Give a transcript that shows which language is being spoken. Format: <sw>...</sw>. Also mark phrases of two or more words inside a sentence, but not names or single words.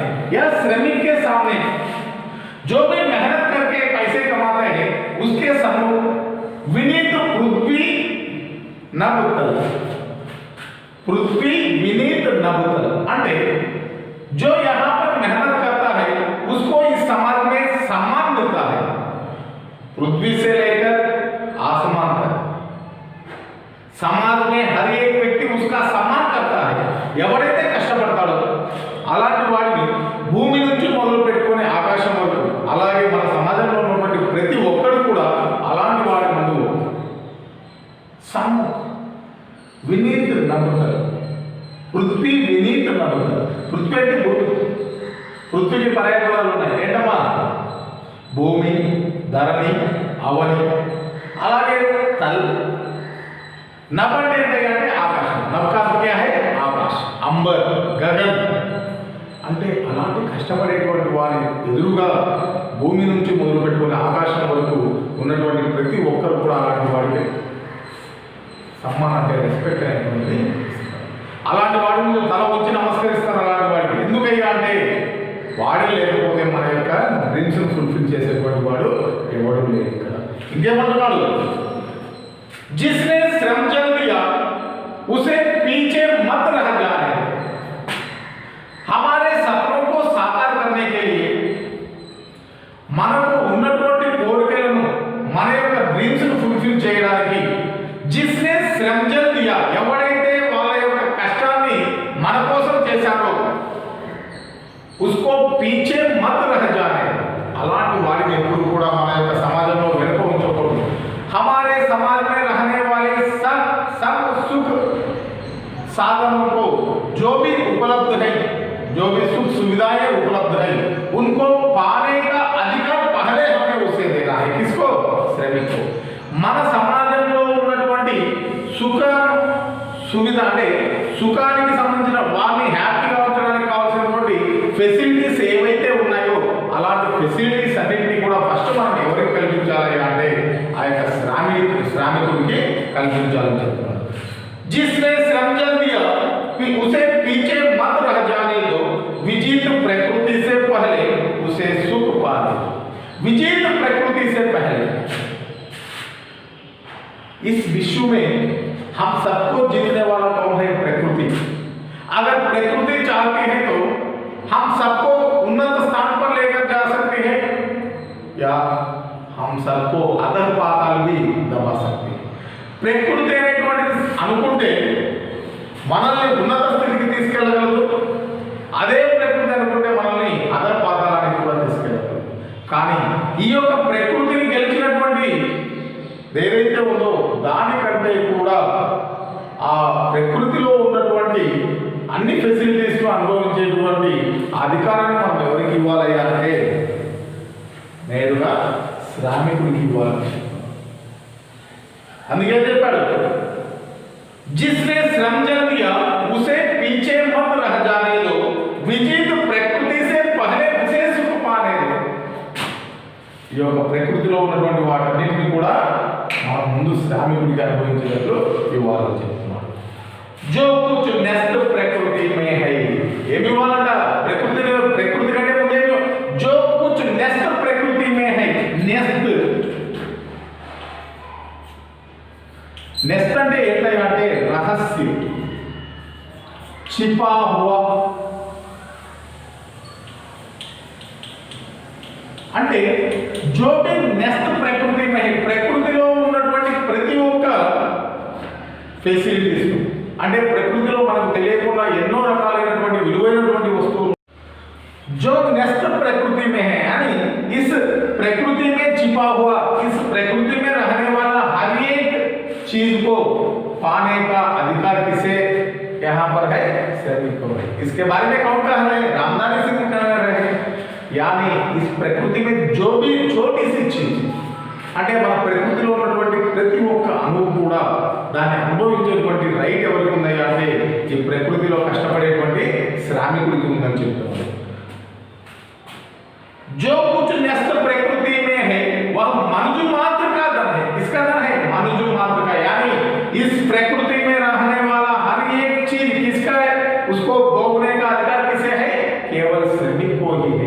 <hi>यह श्रमिक के सामने जो भी मेहनत करके पैसे कमाते हैं उसके सम्मुख विनीत पृथ्वी नवतल, पृथ्वी विनीत नवतल అంటే जो यहाँ पर मेहनत करता है उसको इस समाज में सम्मान मिलता है, पृथ्वी से लेकर आसमान तक समाज में हर एक व्यक्ति उसका सम्मान करता है.</hi> <te>ఎవరైతే కష్టపడతాడో అలాంటి వాడిని భూమి నుంచి మొదలు పెట్టుకొని ఆకాశం వరకు, అలాగే మన సమాజంలో ఉన్నటువంటి ప్రతి ఒక్కరు కూడా అలాంటి వాడి ముందు</te> <hi>सम्मुख विनीत नवतल, पृथ्वी विनीत नवतल.</hi> <te>पृथ्वी అంటే పృథ్వీకి పర్యాయపదాలు ఉన్నాయి. ఏంటమ్మా? భూమి, ధరణి, అవని, అలాగే తల్. नभ అంటే ఆకాశం,</te> <hi>नभ का क्या है? आकाश, अंबर, गगन</hi> <te>అంటే అలాంటి కష్టపడేటువంటి వారి ఎదురుగా భూమి నుంచి మొదలు పెట్టుకుని ఆకాశం వరకు ఉన్నటువంటి ప్రతి ఒక్కరు కూడా అలాంటి వాడికి సమ్మాన్ అంటే రెస్పెక్ట్ అనేటువంటిది ఇస్తారు. అలాంటి వాడి ముందు తల వచ్చి నమస్కరిస్తారు. అలాంటి వాడికి ఎందుకయ్యా అంటే వాడే లేకపోతే మన యొక్క డ్రీమ్స్ను ఫుల్ఫిల్ చేసేటువంటి వాడు ఎవడు లేదు ఇక్కడ.</te> <hi>ఇంకేమంటున్నాడు, जिसने श्रम जल दिया उसे पीछे मत रह जाने, हमारे सपनों को साकार करने के लिए</hi> <te>మనకు ఉన్నటువంటి కోరికలను మన యొక్క డ్రీమ్స్ ను ఫుల్ఫిల్ చేయడానికి</te> <hi>जिसने श्रम जल दिया,</hi> <te>ఎవడైతే వాళ్ళ యొక్క కష్టాన్ని మన కోసం చేశారో</te> <hi>उसको पीछे मत रह जाने,</hi> <te>అలాంటి వాడిని ఎప్పుడు కూడా మన యొక్క సమాజంలో వెనుక ఉంచకూడదు.</te> <hi>हमारे समाज में रहने वाले सब सुख साधनों को जो भी उपलब्ध है, जो भी सुख सुविधाएं उपलब्ध है, उनको पाने का अधिकार पहले हमें उसे देना है. किसको? श्रमिक को.</hi> <te>మన సమాజంలో ఉన్నటువంటి సుఖ సువిధ అంటే సుఖానికి సంబంధించిన వారిని హ్యాపీగా ఉంచడానికి కావాల్సినటువంటి ఫెసిలిటీస్ ఏవైతే ఉన్నాయో అలాంటి ఫెసిలిటీస్ అన్నింటినీ కూడా ఫస్ట్ మనం ఎవరికి కల్పించాలి అంటే ఆ యొక్క శ్రామికుడికి కల్పించాలని చెప్తున్నారు.</te> <hi>जिसने श्रम जल दिया कि उसे पीछे मत रह जाने दो, विजित प्रकृति से पहले उसे सुख पा दो. विजित प्रकृति से पहले, इस विश्व में हम सबको जीतने वाला कौन है? प्रकृति. अगर प्रकृति चाहती है तो हम सबको उन्नत स्थान पर लेकर जा सकते हैं या हम सबको अधः पाताल भी दबा सकते हैं.</hi> <te>ప్రకృతి అనేటువంటిది అనుకుంటే మనల్ని ఉన్నత స్థితికి తీసుకెళ్ళగలదు, అదే ప్రకృతి అనుకుంటే మనల్ని అధః పాతాళానికి కూడా తీసుకెళ్ళగలదు. కానీ ఈ యొక్క ప్రకృతిని గెలిచినటువంటి ఏదైతే ఉందో దానికంటే కూడా ఆ ప్రకృతిలో ఉన్నటువంటి అన్ని ఫెసిలిటీస్ అనుభవించేటువంటి అధికారాన్ని మనం ఎవరికి ఇవ్వాలయ్యా అంటే నేరుగా శ్రామికుడికి ఇవ్వాలి. అందుకే చెప్పాడు,</te> <hi>जिसने श्रम जल दिया उसे पीछे मत रह जाने दो, विजित प्रकृति से पहले उसे सुख पाने दो.</hi> <te>ఈ యొక్క ప్రకృతిలో ఉన్నటువంటి వాటన్నిటిని కూడా మనం ముందు శ్రామికుడికి అనుభవించేటట్లు ఇవ్వాలని చెప్తున్నాడు.</te> <hi>जो कुछ नष्ट प्रकृति में है,</hi> <te>ఏమి ఇవ్వాలంట? ప్రకృతి కంటే ముందే</te> <hi>जो कुछ नष्ट प्रकृति में है.</hi> <te>నెక్స్ట్ అంటే ఏంటంటే రహస్యం,</te> <hi>छिपा हुआ. అంటే जो भी नेस्ट प्रकृति में है,</hi> <te>ప్రకృతిలో ఉన్నటువంటి ప్రతి ఒక్క ఫెసిలిటీస్ అంటే ప్రకృతిలో మనకు తెలియకుండా ఎన్నో రకాలైనటువంటి విలువైనటువంటి వస్తువులు</te> <hi>जो नेस्ट प्रकृति में है, यानी इस प्रकृति में छिपा हुआ, इस प्रकृति में रहने वाला हर एक चीज को पाने का अधिकार किसे यहाँ पर है? श्रमिक को है. इसके बारे में कौन कह रहे हैं? रामधारी सिंह कह रहे हैं. यानी इस प्रकृति में जो भी छोटी सी चीज</hi> <te>అంటే మన ప్రకృతిలో ఉన్నటువంటి ప్రతి ఒక్క అణువు కూడా దాన్ని అనుభవించేటువంటి రైట్ ఎవరికి ఉందయ్యా అంటే ఈ ప్రకృతిలో కష్టపడేటువంటి శ్రామికుడికి ఉందని చెప్తున్నారు.</te> <hi>जो कुछ नष्ट प्रकृति में है वह मनुष्य मात्र का धन है. किसका धन है? मनुष्य मात्र का. यानी इस प्रकृति में रहने वाला हर एक चीज किसका है? उसको भोगने का अधिकार किसे है? केवल श्रमिक को ही है.</hi>